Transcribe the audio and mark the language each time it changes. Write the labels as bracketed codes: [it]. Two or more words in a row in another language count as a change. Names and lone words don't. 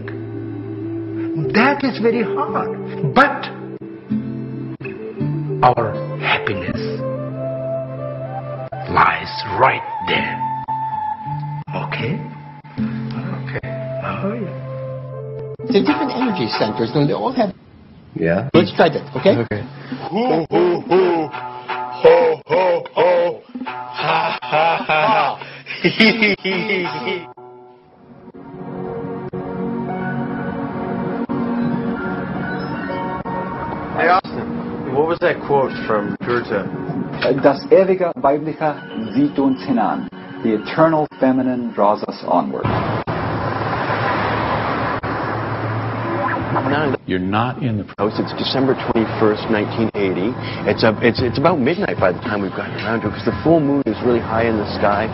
[en] That is very hard, but our happiness lies right there. Okay? Okay. Oh, yeah. They're different energy centers, and they all have... Yeah? Let's try that, okay? Okay. Hoo, hoo, hoo. Ho, ho, ho. Ha, ha, ha. Hee, hee, hee, hee. Hey, Austin, what was that quote from Goethe? [de] Das ewige Weibliche zieht uns hinan. [en] The eternal feminine draws us onward. You're not in the house. It's December 21st, 1980. It's about midnight by the time we've gotten around to it because the full moon is really high in the sky.